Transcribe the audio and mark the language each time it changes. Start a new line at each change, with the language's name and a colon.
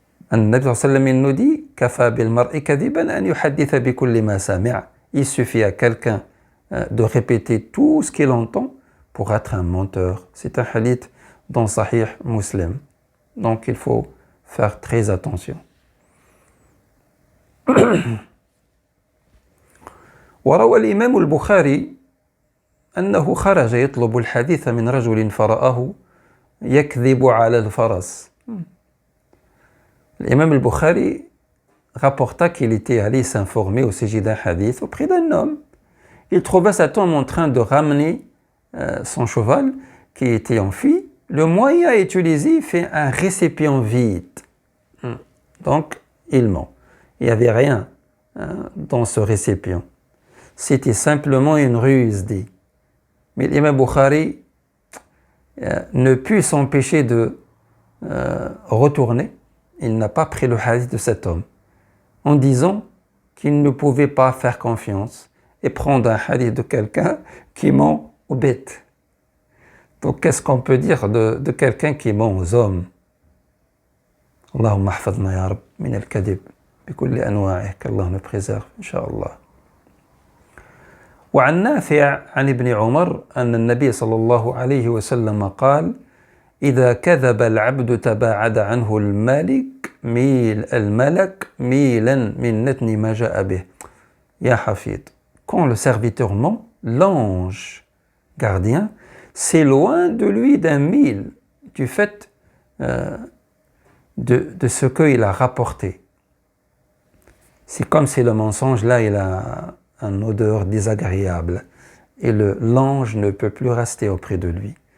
Arabic: An-Nabi sallallahu alayhi wa sallam,
French: il nous dit,
Arabic: Kafa bil mar'i kadiban an yuhadditha bi kulli ma sami'a.
French: Il suffit à quelqu'un de répéter tout ce qu'il entend pour être un menteur. C'est un hadith dans Sahih Muslim. Donc il faut faire très attention.
Arabic: وروى الإمام البخاري أنه خرج يطلب الحديث من رجل فرآه يكذب على الفرس.
French: L'imam al-Bukhari rapporta qu'il était allé s'informer au sujet d'un hadith auprès d'un homme. Il trouva cet homme en train de ramener son cheval qui était enfui. Le moyen utilisé fait un récipient vide. Donc, il ment. Il n'y avait rien dans ce récipient. C'était simplement une ruse, dit. Mais l'imam Bukhari ne put s'empêcher de retourner. Il n'a pas pris le hadith de cet homme en disant qu'il ne pouvait pas faire confiance et prendre un hadith de quelqu'un qui ment aux bêtes. Donc, qu'est-ce qu'on peut dire de quelqu'un qui ment aux hommes?
Arabic: Allahumma hafadna ya Rab min al-kadib. بكل أنواعه
French: qu'Allah nous préserve
Arabic: إن شاء الله. وعن نافع عن ابن عمر أن النبي صلى الله عليه وسلم قال إذا كذب العبد تباعد عنه الملك ميلا من نتن ما جاء به. يا حفيظ,
French: quand le serviteur ment, l'ange gardien s'éloigne de lui d'un mille du fait de ce qu'il a rapporté. C'est comme si le mensonge là il a une odeur désagréable et l'ange ne peut plus rester auprès de lui.